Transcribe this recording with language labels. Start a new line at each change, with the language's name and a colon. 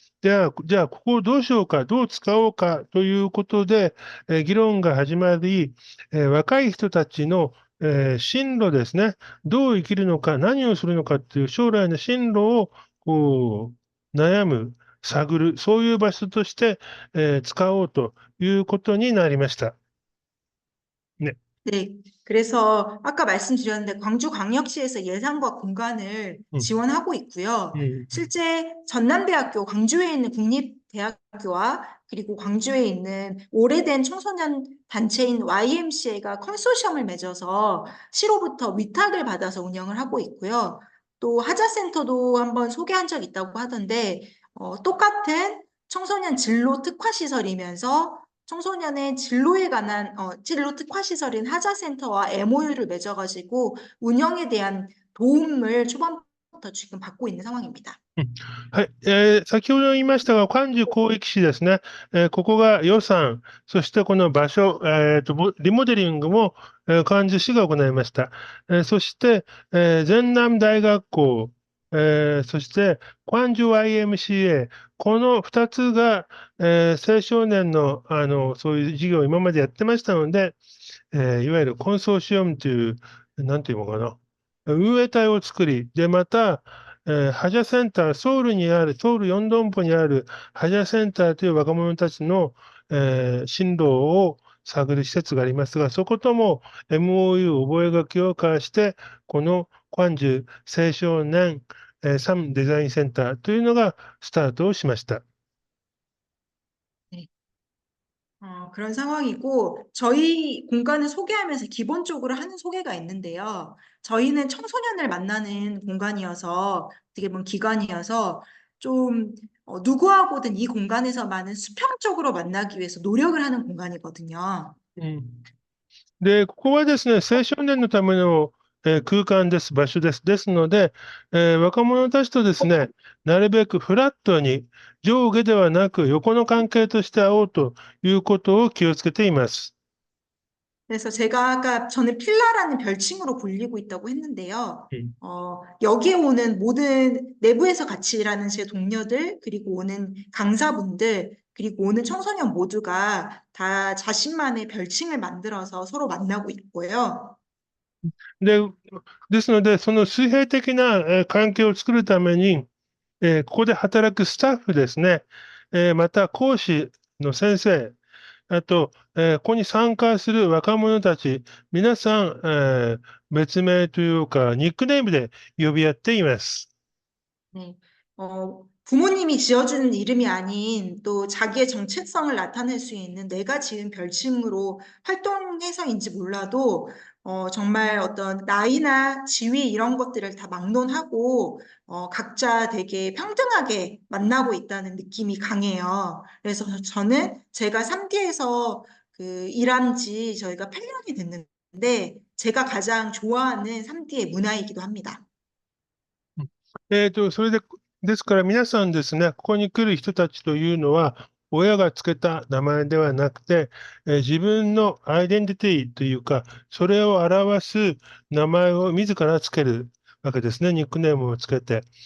Japanese: じゃあ、ここをどうしようか、どう使おうかということで、議論が始まり、若い人たちの進路ですね。どう生きるのか、何をするのかっていう将来の進路をこ悩む、探る、そういう場所として、使おうということになりました。ね。
Korean: 네, 그래서 아까 말씀드렸는데 광주광역시에서 예산과 공간을
Japanese: うん、
Korean: 지원하고 있고요.
Japanese: うん、
Korean: 실제 전남대학교, 광주에 있는 국립대학교와 그리고 광주에 있는 오래된 청소년 단체인 YMCA가 컨소시엄을 맺어서 시로부터 위탁을 받아서 운영을 하고 있고요. 또 하자센터도 한번 소개한 적 있다고 하던데 똑같은 청소년 진로 특화 시설이면서 청소년의 진로에 관한 진로 특화 시설인 하자센터와 MOU를 맺어가지고 운영에 대한 도움을 초반부터 지금 받고 있는 상황입니다.
Japanese: うん。はい。先ほど言いましたが、関中広域市ですね。ここが予算、そしてこの場所、リモデリングも、関中市が行いました。そして、全南大学校、そして関中 YMCA、この2つが、青少年の、そういう事業を今までやってましたので、いわゆるコンソーシアムという、なんていうのかな、運営体を作り、で、また、ハジャセンター、ソウルにある、ソウルヨンドンポにあるハジャセンターという若者たちの、進路を探る施設がありますが、そことも MOU 覚書を交わして、この関中青少年、サムデザインセンターというのがスタートをしました。
Korean: 네. 그런 상황이고, 저희 공간을 소개하면서 기본적으로 하는 소개가 있는데요. 저희는 청소년을 만나는 공간이어서, 어떻게 보면 기관이어서, 좀, 누구하고든 이 공간에서만은 수평적으로 만나기 위해서 노력을 하는 공간이거든요.
Japanese: で、ここはですね、青少年のための、空間です、場所です。ですので、若者たちとですね、なるべくフラットに、上下ではなく横の関係として会おうということを気をつけています。
Korean: 그래서 제가 아까 저는 필라라는 별칭으로 불리고 있다고 했는데요. 여기에 오는 모든 내부에서 같이 일하는 제 동료들, 그리고 오는 강사분들, 그리고 오는 청소년 모두가 다 자신만의 별칭을 만들어서 서로 만나고 있고요.
Japanese: で、ですので、その水平的な、関係を作るために、ここで働くスタッフですね、また講師の先生、あと、ここに参加する若者たち、皆さん、別名というか、ニックネームで呼び合っています。
Korean: 네. 부모님이 지어주는 이름이 아닌 또 자기의 정체성을 나타낼 수 있는 내가 지은 별칭으로 활동해서인지 몰라도 정말 어떤 나이나 지위 이런 것들을 다 막론하고 각자 되게 평등하게 만나고 있다는 느낌이 강해요. 그래서 저는 제가 3D에서 그 일한 지 저희가 8년이 됐는데 제가 가장 좋아하는 3D의 문화이기도 합니다.
Japanese: それで、ですから皆さんですね、ここに来る人たちというのは、親がつけた名前ではなくて、自分のアイデンティティというか、それを表す名前を自らつけるわけですね、ニックネームをつけて。